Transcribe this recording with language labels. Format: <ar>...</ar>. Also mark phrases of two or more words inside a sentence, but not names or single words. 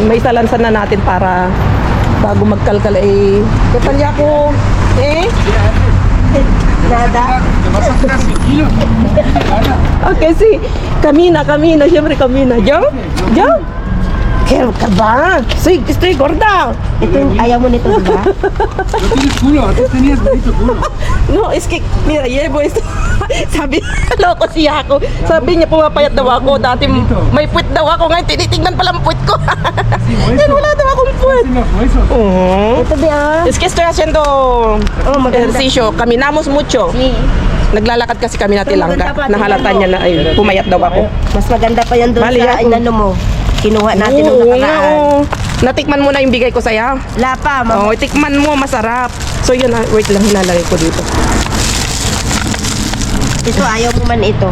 <tl>May isalansan na natin para bago magkalkal eh. Kapalya ko. Nada. Okay, si Kamina. Siyempre Kamina. Jump. Kaya ka ba?</tl> <es>Stay gorda.</es> <tl>Ito, ayaw mo nito, diba?</tl> <es>No tienes culo, antes tenías bonito culo. No, es que, mira, llevo esto.</es> <tl>Sabi, loko siya ako. Sabi niya, pumapayat daw ako. Dati may puwit daw ako. Ngayon, tinitignan pala ang puwit ko. Yan, wala daw akong puwit.</tl> <es>Sin los huesos.</es> <tl>Ito, Bea.</tl> <es>Es que estoy haciendo ejercicio. Caminamos mucho. Sí.</es> <tl>Naglalakad kasi kami natin lang. Maganda pa, Nahalata tingnan niya na, ay, pumayat daw ako. Mas maganda pa yan doon Bali, sa ako. inano mo. Kinuha natin nung Oo, nakaraan. oo. Natikman mo na yung bigay ko sa'yo. Lapa, Oo, tikman mo, masarap. So yun, wait lang, hilalagay ko dito. Ito, ayaw mo man ito.</tl>